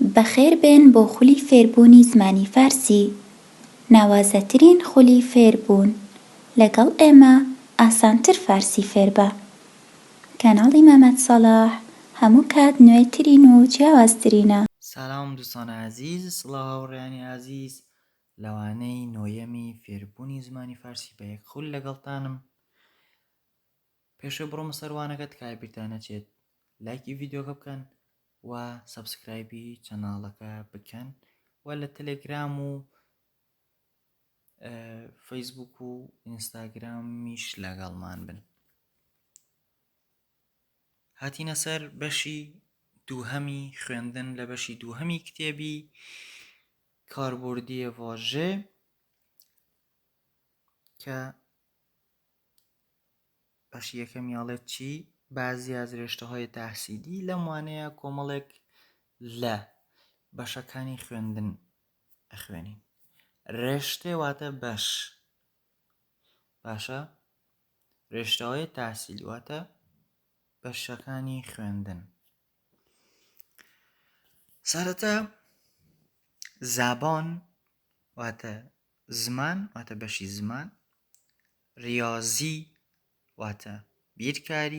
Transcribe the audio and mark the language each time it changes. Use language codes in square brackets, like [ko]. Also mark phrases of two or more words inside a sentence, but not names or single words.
[ckb] بەخێربێن بۆ خولی فێربوونی زمانی فارسی. ناوازەترین خولی فێربوون. لەگەڵ ئێمە ئاسانتر فارسی فێر بە. کەناڵی مەمەد سەلاح هەموو کات نوێترین و جیاوازترینە. [fa] سلام دوستان عزیز، [ckb] سڵاو هاوڕێیانی عزیز، لەوانەی نۆیەمی فێربوونی زمانی فارسی بە یەک خول لەگەڵتانم. پێشە بڕۆمە سەروانەکە تکای بیرتان نەچێت لایکی ڤیدیۆکە بکەن و سەبسکرایبی چەناڵەکە بکەن و لە تەلێگرام و فەیسبوک و ئینستاگرامیش لەگەڵمان بن. هاتینە سەر بەشی دووهەمی خوێندن لە بەشی دووهەمی کتێبی کاربردی واژێ کە بەشی یەکەمیاڵێت چی؟ [fa] بازی از رشته‌های تحصیلی [ckb] لەم وانەیە کۆمەڵێک لە بەشەکانی خوێندن ئەخوێنین. رشته واتە بەش، باشە؟ [fa] رشته‌های تحصیلی [ckb] واتە بەشەکانی خوێندن. سەرەتا زبان واتە زمان، واتە بەشی زمان. ریاضی واتە بیرکاری.